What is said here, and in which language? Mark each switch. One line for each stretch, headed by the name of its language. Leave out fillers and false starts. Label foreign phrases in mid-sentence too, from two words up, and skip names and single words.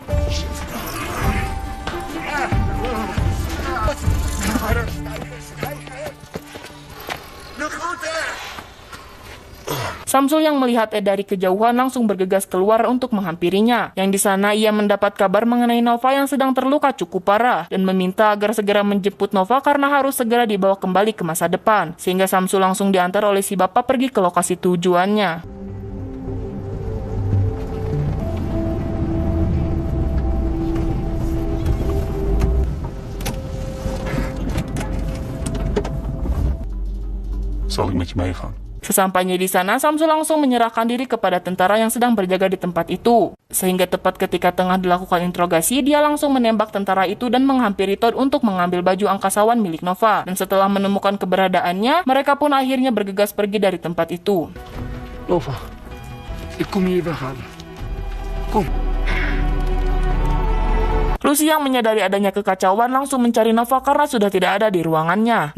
Indonesian: Samsul yang melihat Ed dari kejauhan langsung bergegas keluar untuk menghampirinya. Yang di sana ia mendapat kabar mengenai Nova yang sedang terluka cukup parah dan meminta agar segera menjemput Nova karena harus segera dibawa kembali ke masa depan. Sehingga Samsul langsung diantar oleh si bapak pergi ke lokasi tujuannya.
Dutch: Zal ik met je meegaan?
Indonesian: Sesampainya di sana, Samsul langsung menyerahkan diri kepada tentara yang sedang berjaga di tempat itu. Sehingga tepat ketika tengah dilakukan interogasi, dia langsung menembak tentara itu dan menghampiri Todd untuk mengambil baju angkasawan milik Nova. Dan setelah menemukan keberadaannya, mereka pun akhirnya bergegas pergi dari tempat itu.
Dutch: Nova, ik kom je hier weghalen. Kom.
Indonesian: Lucy yang menyadari adanya kekacauan langsung mencari Nova karena sudah tidak ada di ruangannya.